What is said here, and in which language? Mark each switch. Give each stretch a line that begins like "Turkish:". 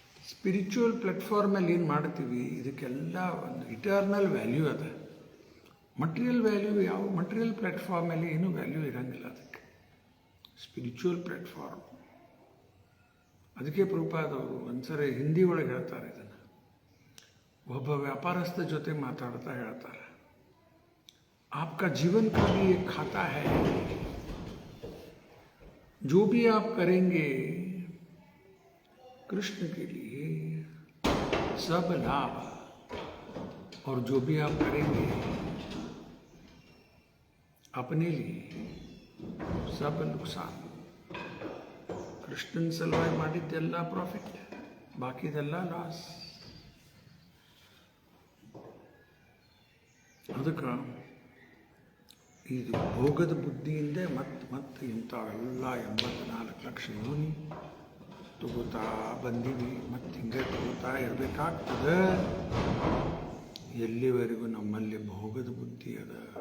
Kannada: Spiritual ಪ್ಲಾಟ್ಫಾರ್ಮಲ್ಲಿ ಏನು ಮಾಡ್ತೀವಿ, ಇದಕ್ಕೆಲ್ಲ ಒಂದು ಇಟರ್ನಲ್ ವ್ಯಾಲ್ಯೂ ಅದ. ಮಟೀರಿಯಲ್ ವ್ಯಾಲ್ಯೂ ಯಾವ ಮಟೀರಿಯಲ್ ಪ್ಲಾಟ್ಫಾರ್ಮಲ್ಲಿ ಏನೂ ವ್ಯಾಲ್ಯೂ ಇರೋಂಗಿಲ್ಲ ಅದಕ್ಕೆ. ಸ್ಪಿರಿಚುವಲ್ ಪ್ಲಾಟ್ಫಾರ್ಮ್, ಅದಕ್ಕೆ ಪ್ರಭುಪಾದವರು ಒಂದ್ಸರಿ ಹಿಂದಿ ಒಳಗೆ ಹೇಳ್ತಾರೆ ಇದನ್ನು. ಒಬ್ಬ ವ್ಯಾಪಾರಸ್ಥ ಜೊತೆ ಮಾತಾಡ್ತಾ ಹೇಳ್ತಾರೆ,
Hindi: आपका जीवन का भी एक खाता है, जो भी आप करेंगे कृष्ण के लिए सब लाभ, और जो भी आप करेंगे अपने लिए सब नुकसान.
Kannada: ಕೃಷ್ಣನ್ ಸಲುವಾಗಿ ಮಾಡಿದ್ದೆಲ್ಲ ಪ್ರಾಫಿಟ್, ಬಾಕಿದೆಲ್ಲ ಲಾಸ್. ಅದಕ್ಕೆ ಇದು ಭೋಗದ ಬುದ್ಧಿಯಿಂದ ಮತ್ತೆ ಇಂಥವೆಲ್ಲ 84 ಲಕ್ಷ ಯೋನಿ ತಗೋತಾ ಬಂದೀವಿ, ಮತ್ತು ಹಿಂಗೆ ತಗೋತಾ ಇರಬೇಕಾಗ್ತದೆ ಎಲ್ಲಿವರೆಗೂ ನಮ್ಮಲ್ಲಿ ಭೋಗದ ಬುದ್ಧಿ ಅದ.